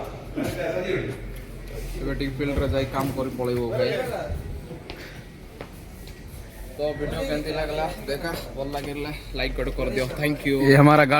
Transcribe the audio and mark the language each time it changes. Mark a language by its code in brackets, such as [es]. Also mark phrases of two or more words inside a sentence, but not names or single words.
[or] ଏବେ ଟିକେ ଫିଲ୍ଡରେ ଯାଇ କାମ କରି ପଳେଇବୁ ଭାଇ ତ ଭିଡିଓ କେମିତି ଲାଗିଲା ଦେଖା ଭଲ ଲାଗିଲା ଲାଇକ୍ କରିଦିଅ [en] thank you. [hi] ये हमारा गाड़ी